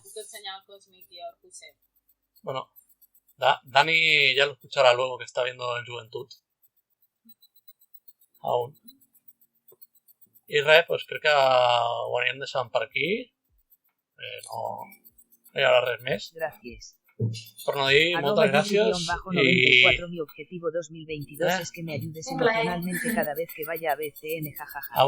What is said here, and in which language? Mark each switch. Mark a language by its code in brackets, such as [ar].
[ca] Puc ensenyar el còsmic i el José. [es] Bueno, Dani ya lo escuchará luego, que está viendo en Juventud. [ca] Aún. I res, pues crec que ho anirem deixant per aquí. No hi haurà res més. Gràcies. Per no dir, moltes gràcies. [es] _94, mi objetivo 2022 es que me ayudes emocionalmente cada vez que vaya a BCN, jajaja.